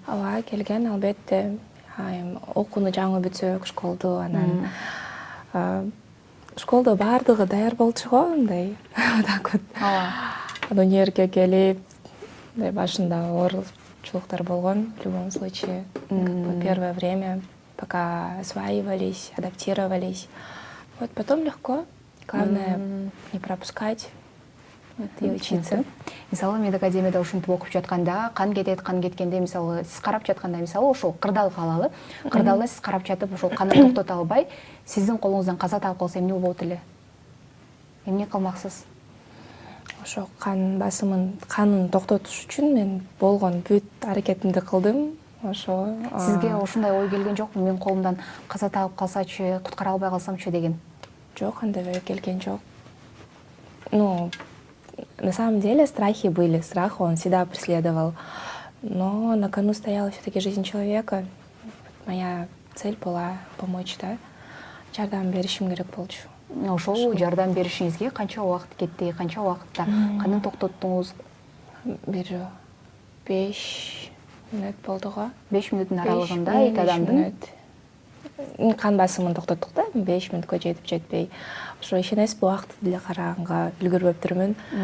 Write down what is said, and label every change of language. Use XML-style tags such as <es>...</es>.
<ky>Ооба, келген, албетте. Окууну жаңы бүтсөк, школду, анан школдо баардыгы даяр болчу го, мындай.</ky> <ru>Так вот.</ru> <ky>Ооба. Универге келип, мындай башында оорчулуктар болгон,</ky> <ru>в любом случае. Первое время, пока осваивались, адаптировались. Вот потом легко. Главное не пропускать и учиться.</ru> <ky>Мисалы, медакадемияда ушинтип окуп жатканда, кан кеткенде, мисалы, сиз карап жатканда, мисалы, ошол кырдаал калалы. Кырдаалда сиз карап жатып, ошол канды токтото албай, сиздин колуңуздан каза таап калса эмне болот эле? Эмне кылмаксыз? Ошо канын токтотуш үчүн мен болгон бүт аракетимди кылдым. Ошо сизге ушундай ой келген жокпу? Мен колумдан каза таап калсачы, куткара албай калсамчы деген? Жок, андай ой келген жок.</ky> <ru>ну, на самом деле страхи были, страх он всегда преследовал. Но на кону стояла все-таки жизнь человека. Моя цель была помочь, да.</ru> <ky>Жардам беришим керек болчу. Ошол жардам беришиңизге канча убакыт кетти, канча убакытта каны токтоттуңуз? Бир 5 мүнөт болду го. 5 мүнөттүн аралыгында эки адамдын кан басымын токтоттук да, 5 мүнөткө жетип жетпей. Ошо ишенесизби, убакытты деле караганга үлгүрбөптүрмүн.</ky>